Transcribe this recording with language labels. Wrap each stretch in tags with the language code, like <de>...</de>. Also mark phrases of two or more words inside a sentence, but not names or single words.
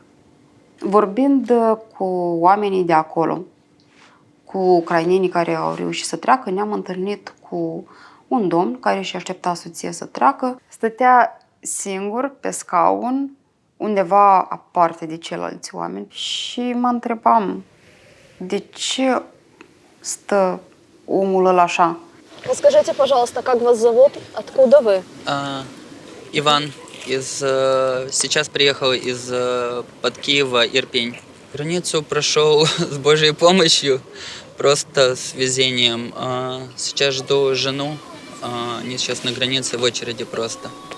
<ro>Vorbind cu oamenii de acolo, cu ucrainenii care au reușit să treacă, ne-am întâlnit cu un domn care și aștepta soția să treacă. Stătea singur pe scaun, undeva aparte de ceilalți oameni și mă întrebam de ce stă omul ăla așa.</ro> <ru>Расскажите, пожалуйста, как вас зовут, откуда вы? Иван, сейчас приехал под Киева, Ирпень. Границу прошел с Божьей помощью, просто с везением. Сейчас жду жену, они сейчас на границе в очереди просто.</ru>